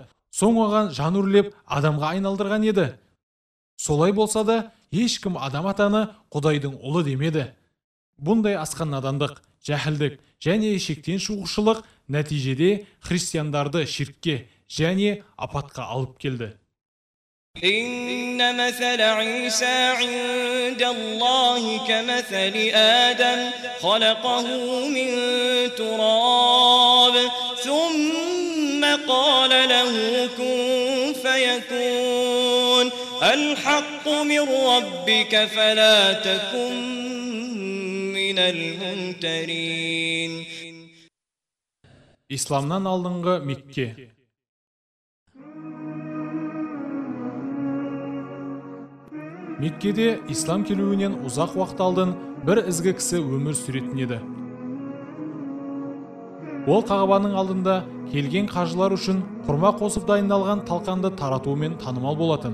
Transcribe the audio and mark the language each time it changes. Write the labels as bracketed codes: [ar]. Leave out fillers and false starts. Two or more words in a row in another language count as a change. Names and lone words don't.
[kk] Соң оған жан үрлеп адамға айналдырған еді. Солай болса да, ешкім адам атаны Құдайдың ұлы демеді. Бұндай асқан надандық жәһілдік және шектен шығушылық нәтижеде христиандарды ширкке және апатқа алып келді. [ar] إن مثل عيسى عند الله كمثل آدم خلقه من تراب ثم قال له كن فيكون الحق من ربك فلا تكن من الممترين. [kk] İslamнан алдыңғы Мекке. Меккеде ислам келуінен ұзақ уақыт алдын бір ізгі кісі өмір сүретін еді. Ол Қағбаның алдында келген қажылар үшін құрма қосып дайындалған талқанды таратуымен танымал болатын.